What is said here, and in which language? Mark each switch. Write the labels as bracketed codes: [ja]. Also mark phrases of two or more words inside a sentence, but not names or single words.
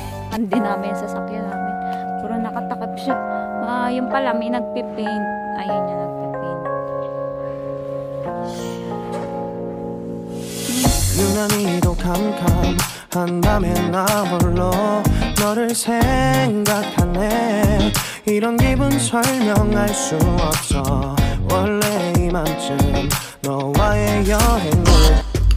[tl] Hindi namin yung sasakyan namin. Puro nakatakip siya. Yung pala, may nagpipaint. Ayun niya, nagpipaint. [ko] 유난히도 캄캄한 밤에 나 홀로 너를 생각하네. 이런 기분 설명할 수 없어. 원래 이맘쯤 너와의 여행을